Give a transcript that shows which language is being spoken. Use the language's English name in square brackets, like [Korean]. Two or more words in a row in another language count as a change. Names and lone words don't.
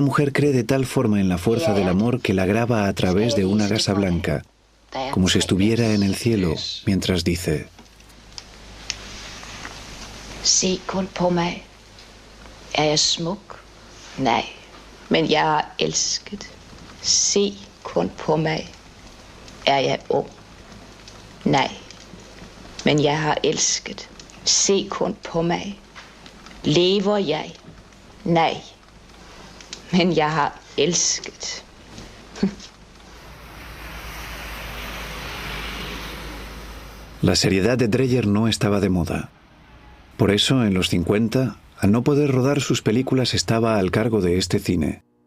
[Spanish] mujer cree de tal forma en la fuerza del amor que la graba a través de una gasa blanca, como si estuviera en el cielo, mientras dice: [Danish] Se kun på mig. Jeg smuk? Nej, men jeg har elsket. Se kun på mig. Jeg ung? Nej, men jeg har elsket. Se kun på mig. Lever jeg? Nej, men jeg har elsket. [Spanish] La seriedad de Dreyer no estaba de moda. Por eso, en los 50, al no poder rodar sus películas, estaba al cargo de este cine.